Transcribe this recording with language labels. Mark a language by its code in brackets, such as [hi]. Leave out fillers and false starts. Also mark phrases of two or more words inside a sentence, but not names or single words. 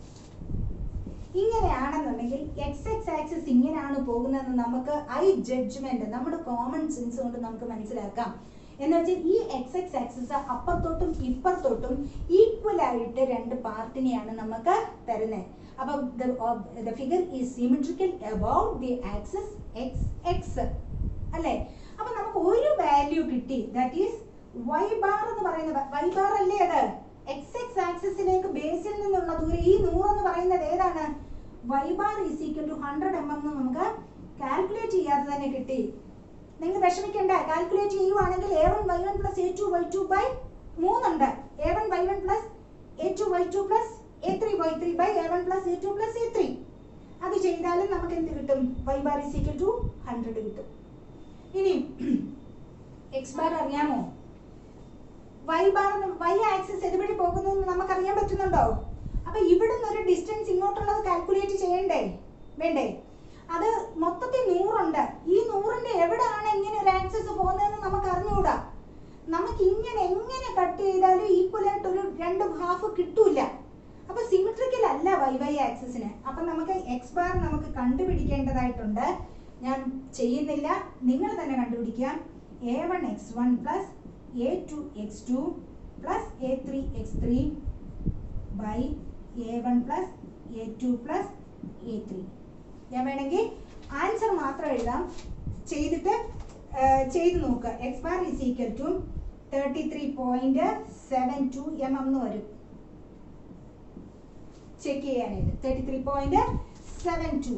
[ml] ഇങ്ങനെയാണെന്നുണ്ടെങ്കിൽ XX ആക്സിസ് ഇങ്ങനെയാണ് പോകുന്നതെന്ന് നമുക്ക് ജഡ്ജ്മെന്റ്, നമ്മുടെ [en] common sense [ml] കൊണ്ട് നമുക്ക് മനസ്സിലാക്കാം. എന്ന് വെച്ചാൽ ഈ XX ആക്സിസ് അപ്പുറത്തോട്ടും ഇപ്പുറത്തോട്ടും ഈക്വൽ ആയിട്ട് രണ്ട് പാർട്ടിനെയാണ് നമുക്ക് തരുന്നത്. അപ്പൊ [en] the figure is symmetrical about the axis XX [ml] അല്ലേ? അപ്പൊ നമുക്ക് ഒരു വാല്യൂ കിട്ടി, [en] that is y bar [ml] എന്ന് പറയുന്നത്. y ബാർ അല്ലേ അത്? XX ആക്സിസിലേക്ക് ബേസിൽ നിന്നുള്ള ദൂരം ഈ 100 എന്ന് പറയുന്നത് ഏതാണ്? [en] y bar is equal to 100 mm [ml] എന്ന് നമുക്ക് കാൽക്കുലേറ്റ് ചെയ്യാതെ തന്നെ കിട്ടി. നിങ്ങൾ വിഷമിക്കണ്ട, കാൽക്കുലേറ്റ് ചെയ്യുവാണെങ്കിൽ a1y1 + a2y2 3 ഉണ്ട്. a1y1 + a2y2 + a3y3 a1 + a2 + a3. അത് ചെയ്താലും നമുക്ക് എന്ത് കിട്ടും? [en] y bar is equal to 100 [ml] കിട്ടും. ഇനി [en] x bar [ml] അറിയാമോ? y ആക്സിസ് ഇതുവഴി പോകുന്നു നമുക്ക് അറിയാൻ പറ്റുന്നുണ്ടോ? അപ്പൊ ഇവിടുന്ന് ഒരു ഡിസ്റ്റൻസ് ഇങ്ങോട്ടുള്ളത് കാൽക്കുലേറ്റ് ചെയ്യണ്ടേ വേണ്ടേ? അത് മൊത്തത്തിൽ 100 ഉണ്ട്. ഈ 100ന്റെ എവിടെയാണ് ഇങ്ങനെ ഒരു ആക്സിസ് പോകുന്നതെന്ന് നമുക്ക് അറിഞ്ഞുകൂടാ. നമുക്ക് ഇങ്ങനെ എങ്ങനെ കട്ട് ചെയ്താലും ഈക്വൽ ആയിട്ട് ഒരു 2 ഹാഫ് കിട്ടൂല. അപ്പൊ സിമെട്രിക്കൽ അല്ല YY ആക്സിസിന്. അപ്പൊ നമുക്ക് [en] x bar [ml] നമുക്ക് കണ്ടുപിടിക്കേണ്ടതായിട്ടുണ്ട്. ഞാൻ ചെയ്യുന്നില്ല, നിങ്ങൾ തന്നെ കണ്ടുപിടിക്കാം. a1x1 + a2x2 + a3x3 a1 + a2 + a3. ഞാൻ വേണമെങ്കിൽ ആൻസർ മാത്രം എഴുതാം, ചെയ്ത് നോക്കുക. [en] x bar is equal to 33.72 mm [ml] എന്ന് വരും. ചെക്ക് ചെയ്യാനായിട്ട് 33.72.